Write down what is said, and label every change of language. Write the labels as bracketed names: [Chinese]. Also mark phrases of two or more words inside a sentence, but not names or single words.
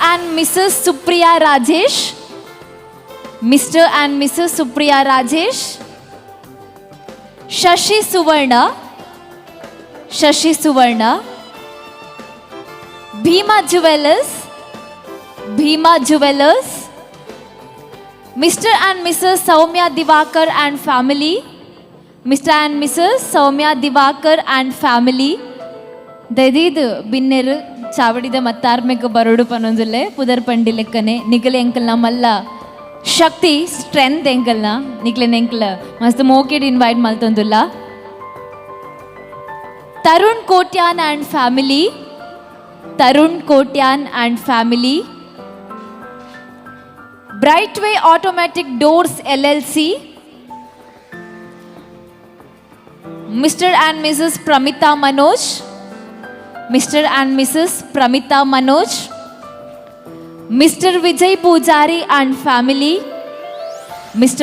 [English] and Mrs. Supriya Rajesh, Shashi Suvarna, Bhima Jewellers, Mr. and Mrs. Soumya Divakar and family, [Tulu] ದೈದೀದು ಬಿನ್ನೆರು ಚಾವಡಿದ ಮತ್ತಾರ್ಮೆಗ್ ಬರೋಡು ಪನ್ನೊಂದುಲ್ಲೆ ಪುದರ್ ಪಂಡಿ ಲೆಕ್ಕನೆ ನಿಗಲೆ ಎಂಕಲ್ನ ಮಲ್ಲ ಶಕ್ತಿ ಸ್ಟ್ರೆಂತ್ ಎಂಕಲ್ನ ನಿಗ್ಲೆನ ಎಂಕಲ ಮಸ್ತ್ ಮೋಕೆಡ್ ಇನ್ವೈಟ್ ಮಲ್ತೊಂದುಲ್ಲ. [English] ತರುಣ್ ಕೋಟ್ಯಾನ್ and family Brightway Automatic Doors LLC, Mr. and Mrs. Pramita Manoj, Mr. and Mrs. Pramita Manoj, Mr. Vijay Pujari and family, Mr.